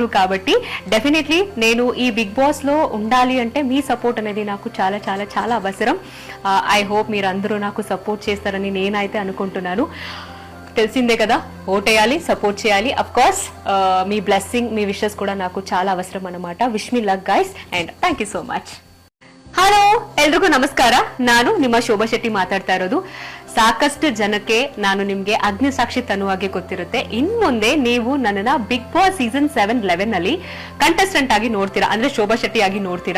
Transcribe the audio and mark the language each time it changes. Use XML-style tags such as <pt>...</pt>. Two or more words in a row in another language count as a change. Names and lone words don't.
<te>కాబట్టి డెఫినెట్లీ నేను ఈ బిగ్ బాస్ లో ఉండాలి అంటే మీ సపోర్ట్ అనేది నాకు చాలా చాలా చాలా అవసరం.</te> <en>I hope</en> <te>మీరు అందరూ నాకు సపోర్ట్ చేస్తారని నేనైతే అనుకుంటున్నాను. తెలిసిందే కదా, ఓటేయాలి, సపోర్ట్ చేయాలి.</te> <en>of course</en> <te>మీ బ్లెస్సింగ్, మీ విషెస్ కూడా నాకు చాలా అవసరం అనమాట.</te> <en>wish me luck guys and thank you so much.</en> <kn>ಹಲೋ, ಎಲ್ರಿಗೂ ನಮಸ್ಕಾರ. ನಾನು ನಿಮ್ಮ ಶೋಭಾ ಶೆಟ್ಟಿ ಮಾತಾಡ್ತಾ ಇರೋದು. ಸಾಕಷ್ಟು ಜನಕ್ಕೆ ನಾನು ನಿಮ್ಗೆ ಅಗ್ನಿ ಸಾಕ್ಷಿ ತನ್ನುವಾಗೆ ಗೊತ್ತಿರುತ್ತೆ. ಇನ್ ಮುಂದೆ ನೀವು ನನ್ನನ್ನ ಬಿಗ್ ಬಾಸ್ ಸೀಸನ್ 7-11 ನಲ್ಲಿ ಕಂಟೆಸ್ಟೆಂಟ್ ಆಗಿ ನೋಡ್ತೀರಾ, ಅಂದ್ರೆ ಶೋಭಾ ಶೆಟ್ಟಿ ಆಗಿ ನೋಡ್ತೀರಾ.</kn>